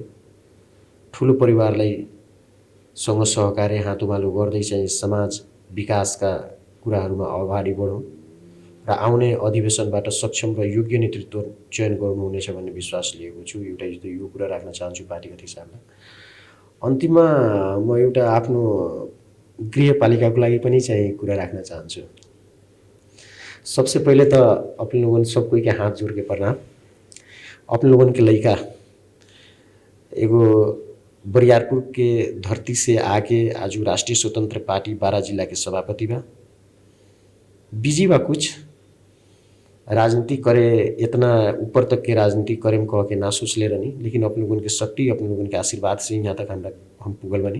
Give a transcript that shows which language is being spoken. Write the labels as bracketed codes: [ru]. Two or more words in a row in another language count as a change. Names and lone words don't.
[ne] ठुलो परिवारलाई सँग सहकार्य हातोमालो गर्दै चाहिँ समाज विकासका कुराहरूमा अगाडि बढौँ र आउने अधिवेशनबाट सक्षम र योग्य नेतृत्व चयन गर्नुहुनेछ भन्ने विश्वास लिएको छु। एउटा यो कुरा राख्न चाहन्छु पार्टीगत हिसाबले। अन्तिममा म एउटा आफ्नो गृहपालिकाको लागि पनि चाहिँ कुरा राख्न चाहन्छु। [bho] सबसे पहले तो अपन लोगन सब कोई के हाथ जोड़ के प्रणाम। अपन लोगन के लड़का एगो बरियारपुर के धरती से आके आज राष्ट्रीय स्वतंत्र पार्टी बारा जिला के सभापति बा। बिजी बा, कुछ राजनीति करे, इतना ऊपर तक के राजनीति करे कह के ना सोच ले रही, लेकिन अपने लोगन के शक्ति, अपने लोगन के आशीर्वाद से यहाँ तक हम पुगल बनी।